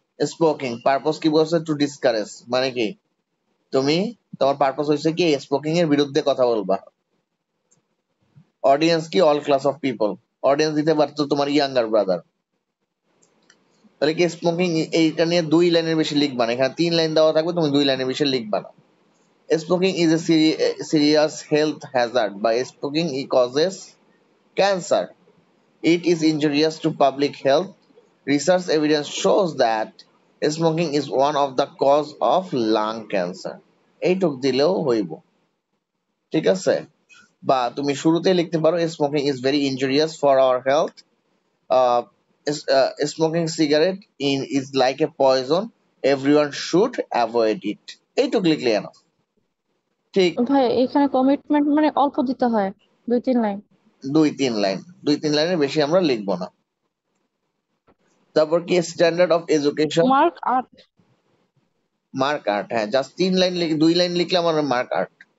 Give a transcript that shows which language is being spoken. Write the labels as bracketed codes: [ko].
[bn] স্পোকিং purpose কি বলছে? Two discourage, মানে কি তুমি, তোমার পারপস হয়েছে কি স্পোকিং এর বিরুদ্ধে কথা বলবা। অডিয়েন্স কি? All class of people. Audience দিতে পারতো তোমার ইয়াঙ্গার ব্রাদার। তাহলে কি স্মোকিং, এইটা নিয়ে 2 লাইনের বেশি লিখবা না, এখানে 3 লাইন দেওয়া থাকবে, তুমি 2 লাইনের বেশি লিখবা না। [en] Smoking is a serious health hazard. By smoking, it causes cancer. It is injurious to public health. Research evidence shows that smoking is one of the cause of lung cancer. [bn] এইটুক দিলেও হইব, ঠিক আছে? বা তুমি শুরুতেই লিখতে পারো [en] smoking is very injurious for our health. Uh, Smoking cigarette is like a poison. Everyone should avoid it. [bn] এইটুক লিখলে না, ঠিক? ভাই এখানে কমিটমেন্ট মানে অল্প দিতে হয়, 2-3 লাইন। 2-3 লাইন, 2-3 লাইনের বেশি আমরা লিখবো না। তারপর কি? Standard of education. Mark 8। Mark art, হ্যাঁ, জাস্ট 3 লাইন 2 লাইন লিখলে আমার মার্ক আর্ট